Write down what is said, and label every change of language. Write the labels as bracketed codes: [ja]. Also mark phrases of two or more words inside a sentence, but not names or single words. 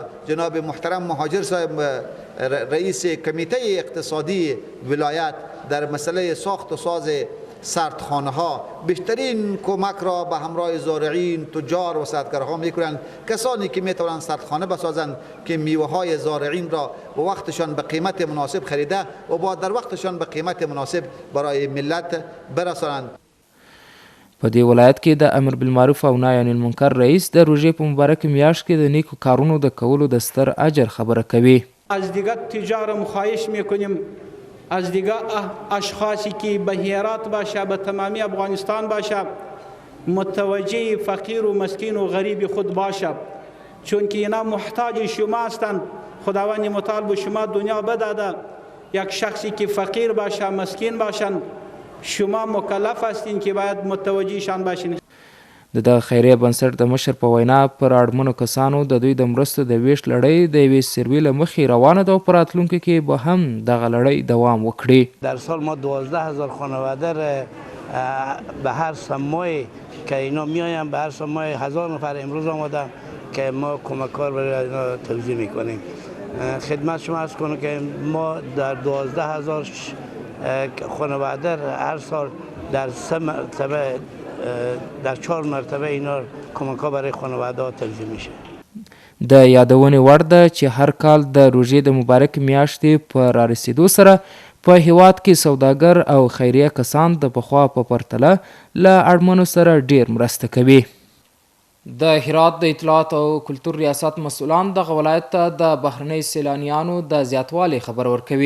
[fa] جناب محترم مهاجر صاحب رئیس کمیته اقتصادی ولایت در مسئله ساخت و ساز سردخانه ها بیشترین کمک را به همراه زارعین، تجار و صنعتگرها میکنند. کسانی که میتوانند سردخانه بسازند که میوه های زارعین را به وقتشان به قیمت مناسب خریده و با در وقتشان به قیمت مناسب برای ملت برسانند. [ps] په دې ولایت کې د [ar] امر بالمعروف [ps] او [ar] نهی عن المنکر [ps] رئیس د روژې په مبارکه میاشت کې د نیکو کارونو د کولو د ستر اجر خبره کوي. [fa] از دیگر تجار مخواهش میکنیم از دیگر اشخاصی که به هرات باشه، به تمامی افغانستان باشه، متوجه فقیر و مسکین و غریب خود باشه، چون که اینا محتاج شما هستند. خداوند متعال به شما دنیا بداده، یک شخصی که فقیر باشه، مسکین باشند، شما مکلف هستین که باید متوجهشان باشین. [ps] د دغه خیریه بنسټ د مشر په وینا پر اړمنو کسانو د دوی د مرستو د ویش لړۍ د یوې سروې له مخې روانه ده او په راتلونکي کې به هم دغه لړۍ دوام وکړي. [fa] در سال ما 12,000 خانواده را به هر سمای که اینا میایم به هر سمای 1000 نفر امروز آمده که ما کمکار برای اینا توزیع میکنیم. خدمت شما عرض کنم که ما در 12,000 خانواده هر سال در 3 مرتبه در 4 مرتبه اینا کمک ها برای خانواده ها توزیع میشه. [ps] د یادونې وړ ده چې هر کال د روژې د مبارک میاشتې په رارسېدو سره په هیواد کې سوداګر او خیریه کسان د پخوا په پرتله له اړمنو سره ډیر مرسته کوي. د هرات د اطلاعات او کلتور ریاست مسؤلان دغه ولایت ته د بهرنۍ سیلانیانو د زیاتوالي خبر ورکوي.